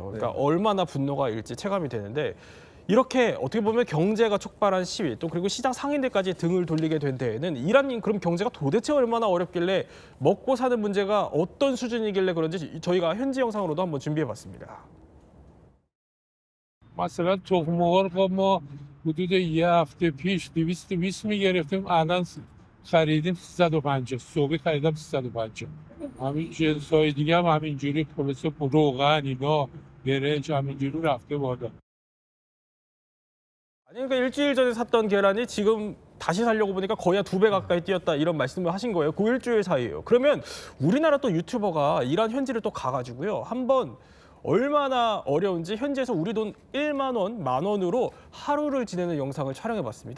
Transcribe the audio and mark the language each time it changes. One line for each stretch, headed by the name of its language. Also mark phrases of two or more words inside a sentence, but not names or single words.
Korean: 그러니까 얼마나 분노가 일지 체감이 되는데 이렇게 어떻게 보면 경제가 촉발한 시위 또 그리고 시장 상인들까지 등을 돌리게 된 데에는 이란인 그럼 경제가 도대체 얼마나 어렵길래 먹고 사는 문제가 어떤 수준이길래 그런지 저희가 현지 영상으로도 한번 준비해봤습니다.
Persian: مثلا تخم مرغ ما حدود یه هفته پیش 220 میگرفتیم الان خریدیم 350 صبح خریدم 350 همین جنس‌های دیگه هم همینجوری پلیس روغن اینا برنج همینجوری رفته بالا
Korean: 아니 그러니까 일주일 전에 샀던 계란이 지금 다 다시 살려고 보니까 거의 한 2배 가까이 뛰었다 이런 말씀을 하신 거예요. 그 일주일 사이에요. 그러면 우리나라 또 유튜버가 이란 현지를 또 가가지고요. 한번 얼마나 어려운지 현지에서 우리 돈 1만 원, 10,000 원으로 하루를 지내는 영상을 촬영해봤습니다.